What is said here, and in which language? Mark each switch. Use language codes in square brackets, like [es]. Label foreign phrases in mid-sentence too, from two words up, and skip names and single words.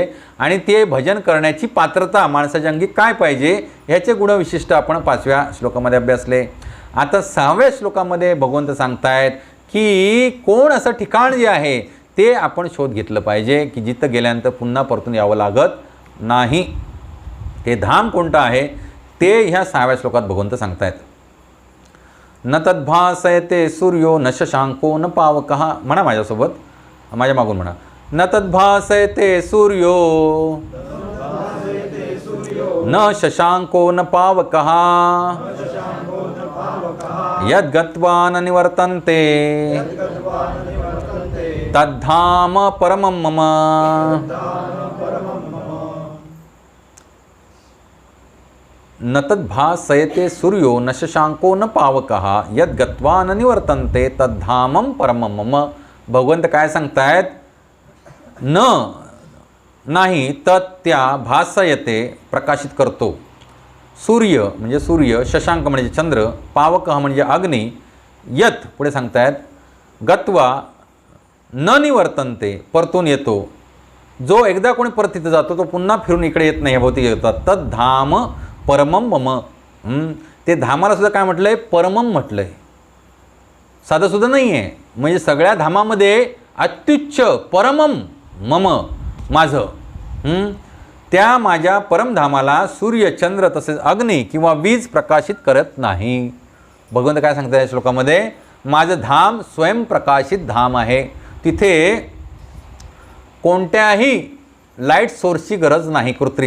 [mr] आणि ते भजन करण्याची पात्रता माणसाच्या अंगी काय पाहिजे ह्याचे गुणविशिष्ट आपण 5व्या श्लोकामध्ये अभ्यासले. आता 6व्या श्लोकामध्ये भगवंत सांगतायत की कोण असं ठिकाण जे आहे ते आपण शोध घेतलं पाहिजे की जिथं गेल्यानंतर पुन्हा परतून यावं लागत नाही. ते धाम कोणतं आहे ते ह्या 6व्या श्लोकात भगवंत सांगतायत. [sa] न तद्भासयते सूर्यो न शशांको न पावकः. [mr] म्हणा माझ्यासोबत, माझ्या मागून म्हणा. [sa] न तद्भासयते सूर्यो न शशांको न पावकः यद्गत्वा न निवर्तन्ते तद्धाम परमं मम. न तद्भासयते सूर्यो न शशांको न पावकः यद्गत्वा न निवर्तन्ते तद्धामं परमं मम. [mr] भगवंत काय सांगतायत? नाही तत् त्या भासयते प्रकाशित करतो. सूर्य म्हणजे सूर्य, शशांक म्हणजे चंद्र, पावकः म्हणजे अग्नी, यत पुढे सांगतायत [sa] गत्वा न निवर्तन्ते [mr] परतून येतो. जो एकदा कोणी परत तिथं जातो तो पुन्हा फिरून इकडे येत नाही या भौतिक जगतात. [sa] तद्धाम परमं मम. [mr] ते धामाला सुद्धा काय म्हटलं आहे? परमम म्हटलं आहे. साधंसुद्धा नाही आहे. म्हणजे सगळ्या धामामध्ये अत्युच्च [sa] परमम मम [mr] माझं, त्या माझ्या परमधामाला सूर्य, चंद्र तसेच अग्नी किंवा वीज प्रकाशित करत नाही. भगवंत काय सांगतात या श्लोकामध्ये? माझं धाम स्वयंप्रकाशित धाम आहे. तिथे कोणत्याही [en] light sourceची [mr] गरज नाही कृत्रिम.